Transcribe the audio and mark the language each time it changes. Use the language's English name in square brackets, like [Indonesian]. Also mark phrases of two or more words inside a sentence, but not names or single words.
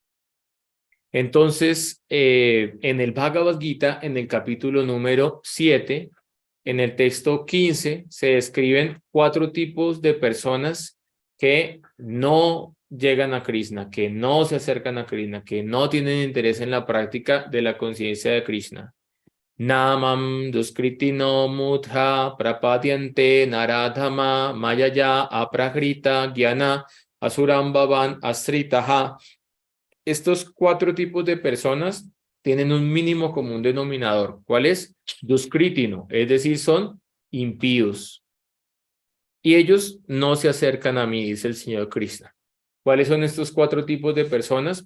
[Spanish] Entonces, en el Bhagavad Gita, en el capítulo número 7, en el texto 15, se describen 4 tipos de personas que no llegan a Krishna, que no se acercan a Krishna, que no tienen interés en la práctica de la conciencia de Krishna. [Sanskrit] Namam duskritino mudha prapadyante naradhama mayaya aprahrita gyana asuram bhavan asritaha. [Spanish] Estos 4 tipos de personas tienen un mínimo común denominador. ¿Cuál es? Duskritino, es decir, son impíos. Y ellos no se acercan a mí, dice el Señor Krishna. ¿Cuáles son estos 4 tipos de personas?